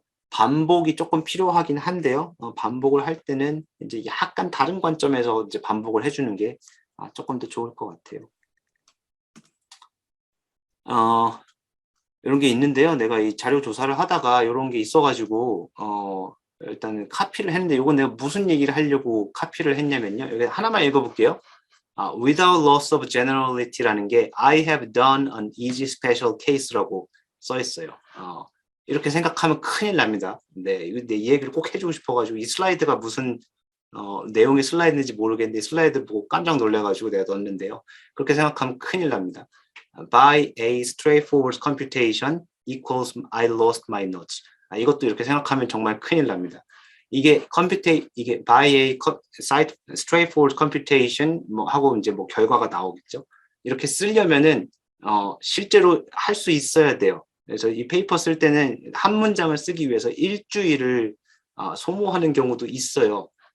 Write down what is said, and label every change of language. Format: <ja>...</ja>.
<ko>반복이 조금 필요하긴 한데요. 반복을 할 때는 이제 약간 다른 관점에서 이제 반복을 해주는 게 조금 더 좋을 것 같아요. 이런 게 있는데요. 내가 이 자료 조사를 하다가 이런 게 있어가지고 일단은 카피를 했는데 이건 내가 무슨 얘기를 하려고 카피를 했냐면요. 여기 하나만 읽어볼게요.</ko> <en>Without loss of generality</en> <ko>라는 게</ko> <en>I have done an easy special case</en> <ko>라고 써 있어요. 이렇게 생각하면 큰일 납니다. 네, 이 얘기를 꼭 해주고 싶어가지고 이 슬라이드가 무슨 내용의 슬라이드인지 모르겠는데 슬라이드 보고 깜짝 놀래가지고 내가 넣었는데요. 그렇게 생각하면 큰일 납니다.</ko> <en>By a straightforward computation equals I lost my notes.</en> <ko>이것도 이렇게 생각하면 정말 큰일 납니다. 이게 이게</ko> <en>by a site straightforward computation</en> <ko>뭐 하고 이제 뭐 결과가 나오겠죠. 이렇게 쓰려면은 실제로 할 수 있어야 돼요. 그래서 이 페이퍼 쓸 때는 한 문장을 쓰기 위해서 일주일을 소모하는 경우도 있어요.</ko>